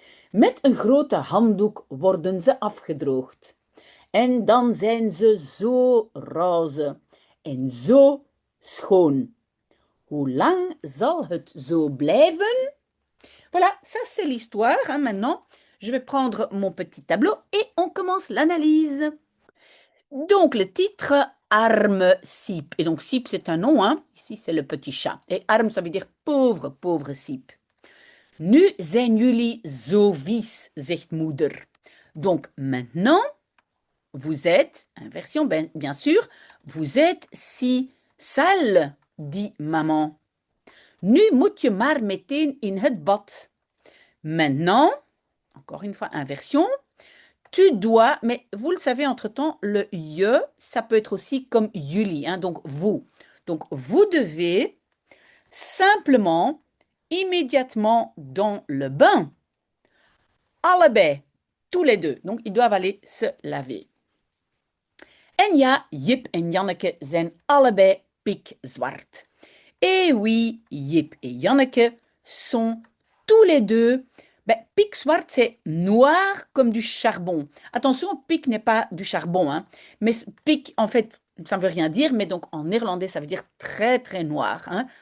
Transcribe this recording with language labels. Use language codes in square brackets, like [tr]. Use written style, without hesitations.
[nl] Met een grote handdoek worden ze afgedroogd. En dan zijn ze zo roze en zo schoon. Hoe lang zal het zo blijven? [fr] Voilà, ça c'est l'histoire. Hein. Maintenant, je vais prendre mon petit tableau et on commence l'analyse. Donc, le titre, Arme Siep. Et donc, Siep, c'est un nom. Hein. Ici, c'est le petit chat. Et Arme, ça veut dire pauvre, pauvre Siep. [nl] Nu zijn jullie zo vies, zegt moeder. [fr] Donc, maintenant, vous êtes, inversion, bien sûr, vous êtes si sale, dit maman. [nl] Nu moet je maar meteen in het bad. [fr] Maintenant, encore une fois, inversion, tu dois, mais vous le savez, entre-temps, le je, ça peut être aussi comme jullie, hein, donc vous. Donc, vous devez simplement, immédiatement dans le bain, allebei, tous les deux. Donc, ils doivent aller se laver. [nl] En ja, Jip en Janneke zijn allebei pikzwart. [fr] Et oui, Jip et Janneke sont tous les deux. Ben, pic zwart, c'est noir comme du charbon. Attention, pic n'est pas du charbon, hein. Mais pic, en fait, ça ne veut rien dire, mais donc en néerlandais, ça veut dire très, très noir. Hein.